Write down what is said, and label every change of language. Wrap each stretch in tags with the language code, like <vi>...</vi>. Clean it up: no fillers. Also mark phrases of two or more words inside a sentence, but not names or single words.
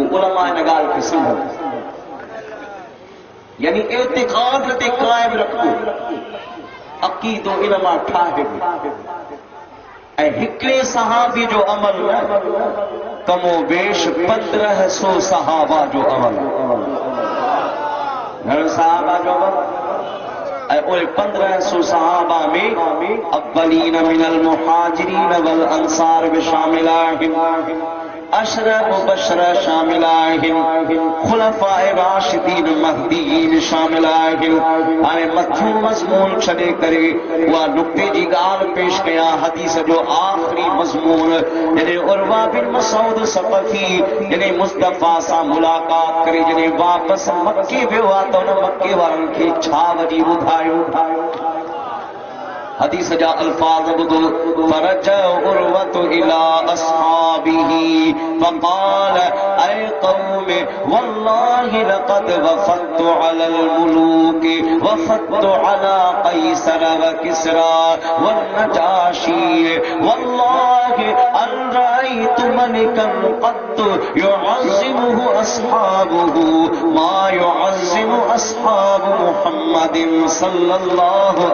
<sd>उलमा इन ॻाल्हि खे सम्झो, यानी एतिक़ाद ते क़ाइम रखो, अक़ीदो इन मां ठाहे ऐं हिकिड़े सहाबी जो अमल कमो बेश 1500 सहाबा जो अमल। घणो सहाबा जो अमल? ऐं उहे 1500 सहाबा में</sd> <ar>الأولين من المهاجرين والأنصار</ar> <sd>बि शामिल आहिनि, अशरा मुबशरा शामिल आहिनि, खुलफाए राशिदीन महदीयीन शामिल आहिनि। हाणे मथूं मज़मून छॾे करे उहा नुक्ते जी ॻाल्हि पेश कयां। हदीस जो आख़िरी मज़मून, जॾहिं उर्वा बिन मसूद सक़फ़ी जॾहिं मुस्तफ़ा सां मुलाक़ात करे जॾहिं वापसि मके वियो आहे त उन मके वारनि खे छा वरी ॿुधायो? हदीस जा अल्फाज ॿुधो,</sd> <ar>فخرج عروة إلى أصحابه فقال أي قوم والله لقد وفدت على الملوك ووفدت على قيصر و كسرى والنجاشي والله إن رأيت ملكا قط يعظمه أصحابه ما يعظم أصحاب محمد صلى الله</ar>